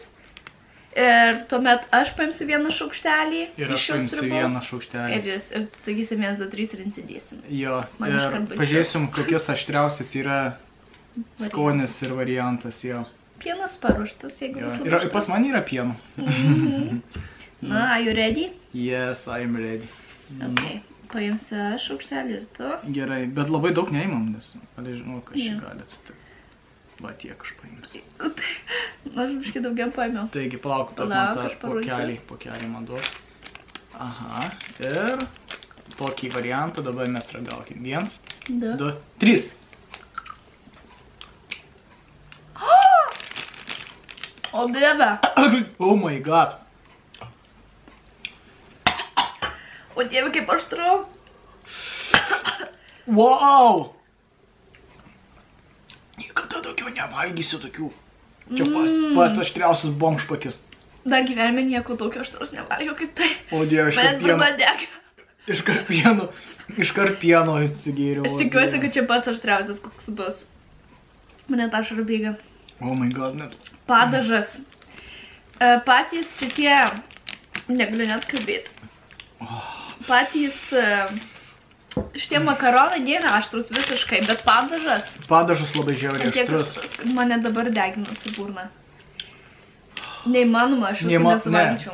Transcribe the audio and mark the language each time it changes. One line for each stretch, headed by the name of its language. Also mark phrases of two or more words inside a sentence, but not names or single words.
Lithuanian: Ir tuomet aš paimsiu vieną šaukštelį. Ir aš paimsiu vieną šaukštelį. Ir sakysim 1, 2, 3 ir insidėsim. Jo. Ir pažiūrėsim, kokias aštriausias yra skonis ir variantas. Jo. Pienas paruoštas, jeigu bus paruoštas. Ir pas man yra pieno. Na,
English: are you ready? Yes, I am ready. Okay.
Lithuanian: Paimsi aš šaukštelį ir tu. Gerai, bet labai daug neimam, nes žinau, kas čia gali atsitikti. Va tiek aš paimsiu. Aš biškai daugiau paėmiau. Taigi, palauk, tu man tą pokelį man duos. Aha, ir tokį variantą dabar mes ragaukim. 1, 2, 3. O dieve.
English: Oh my god.
Lithuanian: O dieve, kaip aštru. Wow. Niekada daugiau nevalgysiu tokių. Čia pats aštriausias bomžpakis. Dar gyvenime nieko tokio aštraus nevalgiau kaip tai. O dieve, iš karpieno atsigėriau. Aš tikiuosi, kad čia pats aštriausias koks bus. Mane ta ašara bėga.
English: Oh my god,
Lithuanian: net. Padažas. Patys šitie, negaliu net kalbėti. Patys šitie makaronai nėra aštrus visiškai, bet padažas. Padažas labai žiauriai aštrus. Mane dabar deginusi burna. Neįmanoma, aš jūsų nesuvalgyčiau.